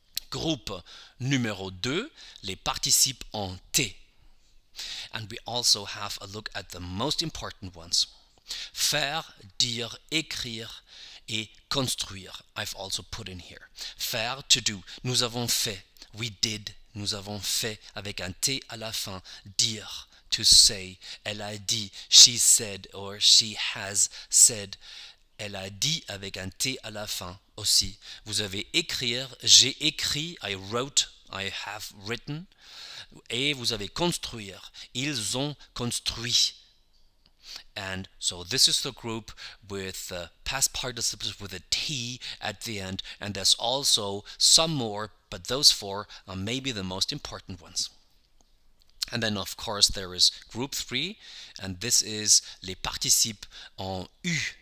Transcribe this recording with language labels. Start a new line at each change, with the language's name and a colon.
French: Groupe numéro 2, les participes en t.
English: And we also have a look at the most important ones.
French: Faire, dire, écrire et construire.
English: I've also put in here. Faire, to do.
French: Nous avons fait.
English: We did.
French: Nous avons fait avec un t à la fin. Dire,
English: to say.
French: Elle a dit.
English: She said or she has said.
French: Elle a dit avec un T à la fin aussi. Vous avez écrire, j'ai écrit,
English: I wrote, I have written.
French: Et vous avez construire, ils ont construit.
English: And so this is the group with past participles with a T at the end. And there's also some more, but those four are maybe the most important ones. And then, of course, there is group 3, and this is
French: les participes en U.